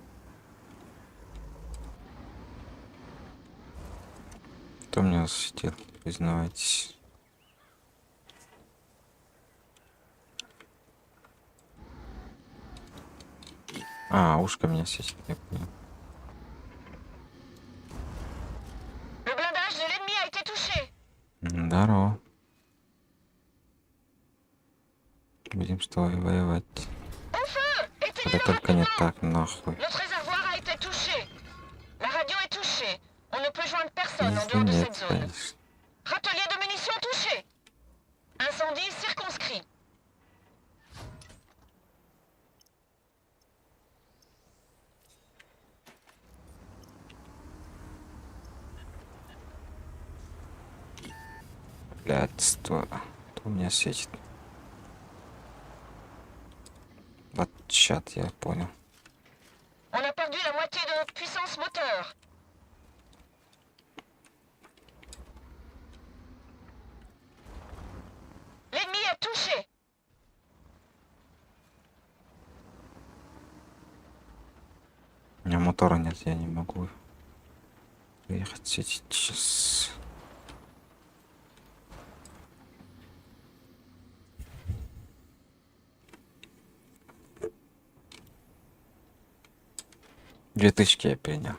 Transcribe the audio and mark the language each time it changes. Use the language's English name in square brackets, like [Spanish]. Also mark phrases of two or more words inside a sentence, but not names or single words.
[Russian] Кто меня засветил? Признавайтесь. А, ушко меня светит, я понял. [French] Le blindage de l'ennemi a été touché. [Russian] Здорово. Будем с тобой воевать. [French] Au feu. [Russian] Это [French] Éteignez-le [Russian] только не [French] rapidement. [Russian] так, нахуй. [French] Notre réservoir a été touché. La radio est touchée. On ne peut joindre personne en [Russian] Пизды [French] dehors de [Russian] нет, [French] cette zone. [Russian] конечно. [French] Râtelier de munitions touché. Incendie circonscrit. [Russian] Блядь, что? Кто меня светит? Вот чат, я понял. [French] On a perdu la moitié de notre puissance moteur. L'ennemi est touché. [Russian] У меня мотора нет, я не могу приехать светить сейчас. Две тысячи я принял.